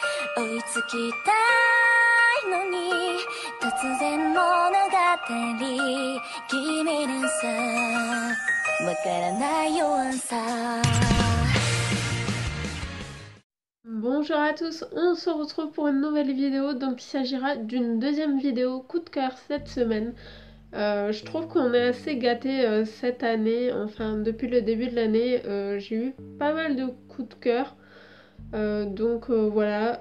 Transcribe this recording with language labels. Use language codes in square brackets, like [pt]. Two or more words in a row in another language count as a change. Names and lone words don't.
[ja] 追いつきたいのに突然物語君にさわからないよアンサー。 [fr] Bonjour à tous, on se retrouve pour une nouvelle vidéo, donc il s'agira d'une deuxième vidéo coup de cœur cette semaine. Je trouve qu'on est assez gâtés cette année, enfin depuis le début de l'année, j'ai eu pas mal de coups de cœur, voilà.